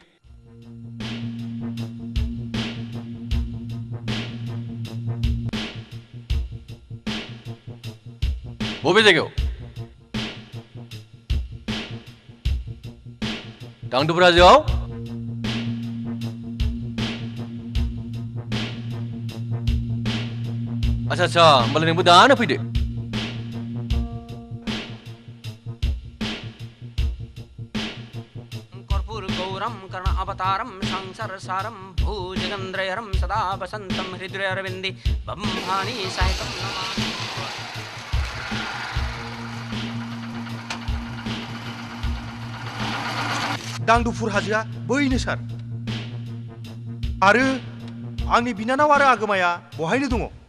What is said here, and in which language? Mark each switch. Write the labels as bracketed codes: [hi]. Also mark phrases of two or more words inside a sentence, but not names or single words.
[brx] बबे जायगायाव दांदुफुर हाजोआव आच्छा होमबालाय नोंबो दानो फैदो [sa] कर्पूर गौरम कर्ण अवतारम संसार सारम भुजगेन्द्रहरम सदा वसंतम हृदय अरविंदे ब्रह्माणि सहितम नमामि [brx] दांदुफुर हाजोआ बैनो सार आरो आंनि बिनानाव आरो आगोमाया बहायनो दङ